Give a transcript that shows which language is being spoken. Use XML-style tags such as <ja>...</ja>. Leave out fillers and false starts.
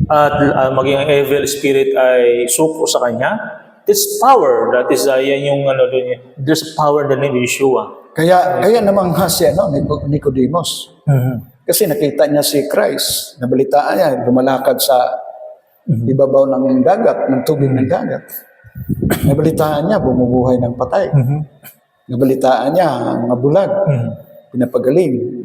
<tl>At maging ang evil spirit ay suko sa kanya.</tl> <en>This power, that is,</en> <tl>yan yung doon,</tl> <en>there's power in the name of Yeshua.</en> <tl>Kaya namang si Nicodemus. Kasi nakita niya si Christ, nabalitaan niya, lumalakad sa ibabaw ng dagat, ng tubig ng dagat. Nabalitaan niya, bumubuhay ng patay. Nabalitaan niya, mga bulag, pinapagaling.</tl>